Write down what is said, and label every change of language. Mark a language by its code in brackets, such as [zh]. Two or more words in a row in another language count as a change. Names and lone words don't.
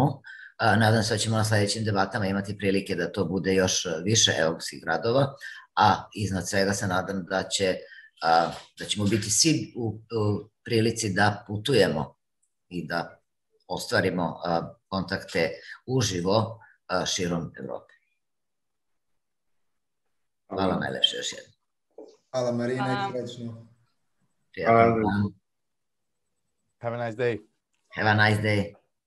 [sr] Nadam se da ćemo na sledećim debatama imati prilike da to bude još više evropskih gradova, a iznad svega se nadam da ćemo biti svi u prilici da putujemo i da ostvarimo kontakte uživo širom Evrope. Hvala najlepše još jednom. Hvala Marina i srećno. Prijatno. [en] Have a nice day. Have a nice day.